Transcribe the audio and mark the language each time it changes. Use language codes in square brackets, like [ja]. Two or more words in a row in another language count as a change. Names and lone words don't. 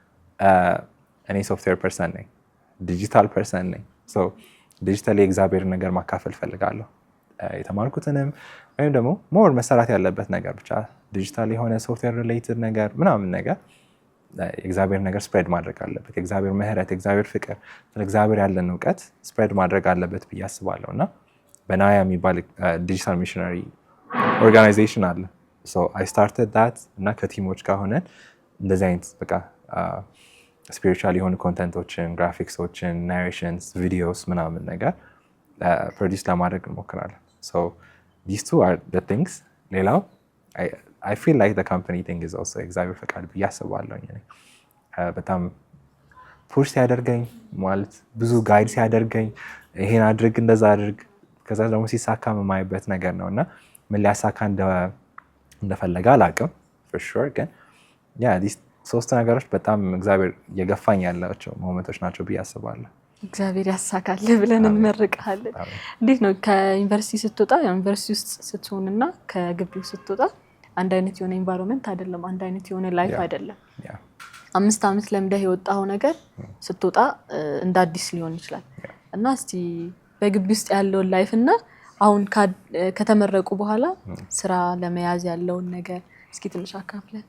[am] እኔ [en] software person [am] ነኝ፣ [en] digital person [am] ነኝ። ዲጂታል የእግዚአብሔር ነገር ማካፈል ፈልጋለሁ። የተማርኩትንም ወይም ደግሞ ሞር መሰራት ያለበት ነገር ብቻ ዲጂታል የሆነ [en] software related [am] ነገር ምናምን ነገር የእግዚአብሔር ነገር ስፕሬድ ማድረግ አለበት። የእግዚአብሔር ምሕረት፣ የእግዚአብሔር ፍቅር፣ ስለ እግዚአብሔር ያለን እውቀት ስፕሬድ ማድረግ አለበት ብዬ አስባለሁ እና በናያ የሚባል [en] digital missionary organization [am] አለ። [en] I started that [am] እና ከቲሞች ጋር ሆነን እንደዚህ አይነት በቃ ስፒሪቹዋል የሆኑ ኮንተንቶችን፣ ግራፊክሶችን፣ ናሬሽንስ፣ ቪዲዮስ ምናምን ነገር ፕሮዲስ ለማድረግ እንሞክራለን። [en] this two are the things። [am] ሌላው [en] I feel like the company thing is also [am] እግዚአብሔር ፈቃድ ብዬ አስባለሁ። በጣም ፑሽ ሲያደርገኝ ማለት ብዙ ጋይድ ሲያደርገኝ ይሄን አድርግ እንደዛ አድርግ ከዛ ደግሞ ሲሳካ የማይበት ነገር ነው እና ምን ሊያሳካ እንደፈለገ አላውቅም [en] for sure [am] ግን ሶስት ነገሮች በጣም እግዚአብሔር እየገፋኝ ያላቸው ሞመንቶች ናቸው ብዬ አስባለሁ። እግዚአብሔር ያሳካልህ ብለን እንመርቅሃለን። እንዴት ነው ከዩኒቨርሲቲ ስትወጣ ዩኒቨርሲቲ ውስጥ ስትሆንና ከግቢው ስትወጣ አንድ አይነት የሆነ ኤንቫይሮንመንት አይደለም፣ አንድ አይነት የሆነ ላይፍ አይደለም። 5 ዓመት ለምደህ የወጣው ነገር ስትወጣ እንደ አዲስ ሊሆን ይችላል እና እስቲ በግቢ ውስጥ ያለውን ላይፍ እና አሁን ከተመረቁ በኋላ ስራ ለመያዝ ያለውን ነገር እስኪ ትንሽ አካፍለን።